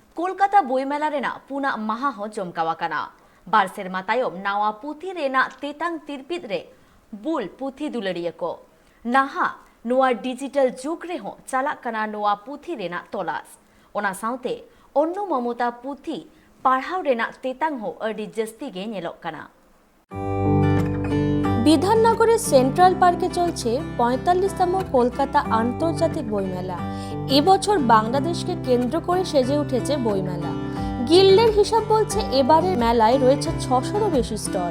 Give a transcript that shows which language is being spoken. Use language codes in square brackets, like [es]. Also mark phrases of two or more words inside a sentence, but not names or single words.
[sat] कोलकाता बोईमेला रेना पुना माहा हो चमकावाकाना बारसेर मातायम नावा पुथी रेना तेतांग तिरपित रे बुल पुथी दुलड़िए को नाहा नोआ डिजिटल जुग रे हो चालाक कना नोआ पुथी रेना तलास ओना साउते अन्नु ममता पुथी पढ़ाव रेना तेतांग हो अडी जस्ती गे नेलोक कना। [bn] বিধাননগরের সেন্ট্রাল পার্কে চলছে ৪৫তম কলকাতা আন্তর্জাতিক বইমেলা। এবছর বাংলাদেশকে কেন্দ্র করে সেজে উঠেছে বইমেলা। গিল্ডের হিসাব বলছে এবারের মেলায় রয়েছে ৬০০রও বেশি স্টল।